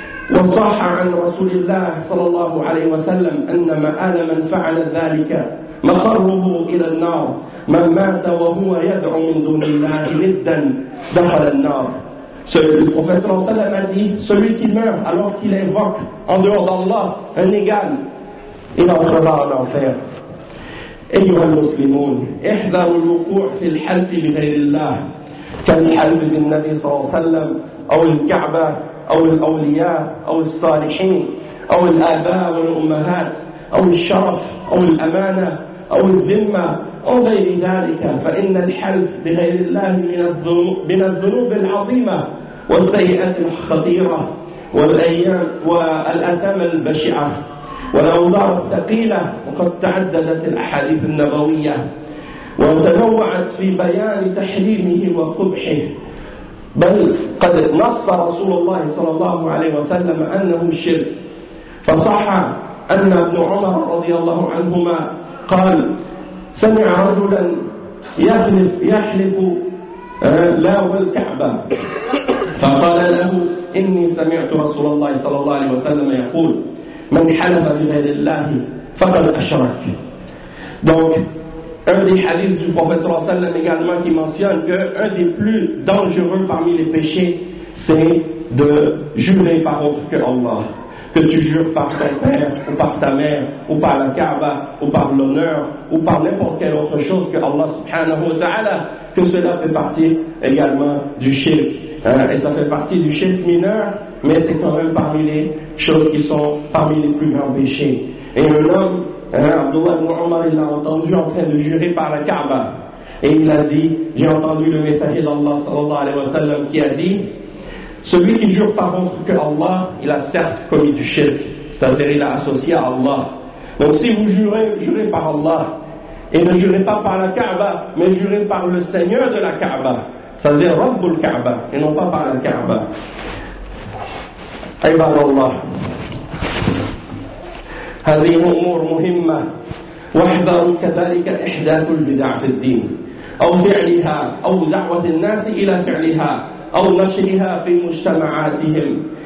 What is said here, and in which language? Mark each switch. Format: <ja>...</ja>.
<ar>وصح عن رسول الله صلى الله عليه وسلم أن مآل من فعل ذلك مقره إلى النار، من مات وهو يدعو من دون الله ندا دخل النار.</ar> <fr>Celui qui meurt alors qu'il invoque en dehors d'Allah un égal, il entrera en enfer.</fr> <ar>أيها المسلمون احذروا الوقوع في الحلف بغير الله كالحلف بالنبي صلى الله عليه وسلم أو الكعبة أو الأولياء أو الصالحين أو الآباء والأمهات أو الشرف أو الأمانة أو الذمة أو غير ذلك، فإن الحلف بغير الله من الذنوب العظيمة والسيئات الخطيرة والأيام والأثام البشعة والأوزار الثقيلة. وقد تعددت الأحاديث النبوية وتنوعت في بيان تحريمه وقبحه، بل قد نص رسول الله صلى الله عليه وسلم أنه شرك، فصح أن ابن عمر رضي الله عنهما قال: سمع رجلا يحلف لا والكعبة، فقال له: إني سمعت رسول الله صلى الله عليه وسلم يقول: من حلف بغير الله فقد أشرك. دونك</ar> <fr>un des hadiths du prophète</fr> <ar>صلى الله عليه وسلم</ar> <fr>également qui mentionne que un des plus dangereux parmi les péchés c'est de jurer par autre que Allah. Que tu jures par ton père ou par ta mère ou par la Kaaba ou par l'honneur ou par n'importe quelle autre chose que Allah subhanahu wa ta'ala, que cela fait partie également du shirk. Et ça fait partie du shirk mineur, mais c'est quand même parmi les choses qui sont parmi les plus grands péchés. Et un homme, Abdullah ibn Omar, il l'a entendu en train de jurer par la Kaaba. Et il a dit: j'ai entendu le messager d'Allah sallallahu alayhi wa sallam qui a dit: celui qui jure par autre que Allah, il a certes commis du shirk, c'est-à-dire il a associé à Allah. Donc si vous jurez, jurez par Allah, et ne jurez pas par la Kaaba, mais jurez par le Seigneur de la Kaaba, c'est-à-dire Rabbul Kaaba, et non pas par la Kaaba.</fr> <ar>عباد الله هذه أمور مهمة، واحذروا كذلك إحداث البدع في الدين أو فعلها أو دعوة الناس إلى فعلها أو نشرها في مجتمعاتهم،</ar>